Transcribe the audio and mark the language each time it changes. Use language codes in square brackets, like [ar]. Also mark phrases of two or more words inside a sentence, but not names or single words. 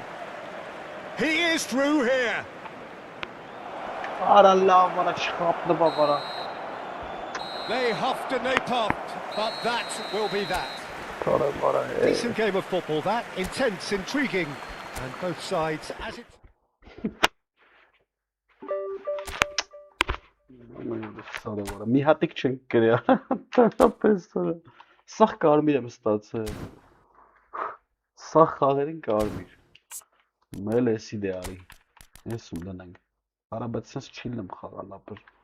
[en] He is through here. They huffed and they puffed, but that will be that. Decent game of football, that. Intense, intriguing, and both sides as it... [hy] Մի հատիկ չենք գրի, պես սա։ Սաղ կարմիր եմ ստացել։ Սաղ խաղերին կարմիր։ Մել էս իդեալի։ Ես ում դնենք։ Արա, բայց սենց չիլն եմ խաղալ ապր։